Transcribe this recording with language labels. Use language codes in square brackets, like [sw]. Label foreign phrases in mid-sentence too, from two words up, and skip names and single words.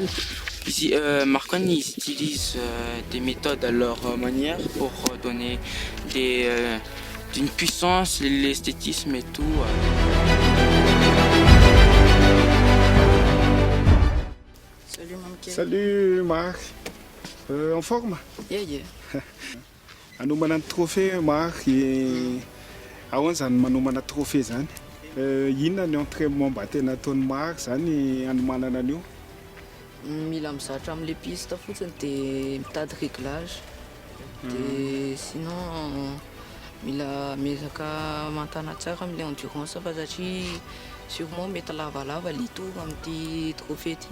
[fr] Ici, Mark One, ils utilisent des méthodes à leur manière pour donner d'une puissance, l'esthétisme et tout. Salut Mamke. Salut Marc. En forme? [en] Yeah. [mg] Anomana trophée Marc ahoana zany manomana trophée zany. Inona ny entraînement mba tena ataony Marc zany anomanana an'io? Mila mizatra amin'le piste fotsiny dia mitady réglage. Dia sinon mila miezaka mantana tsara amin'le endurance fa satria sûrement mety lavalava le tour amin'ity trophée ity.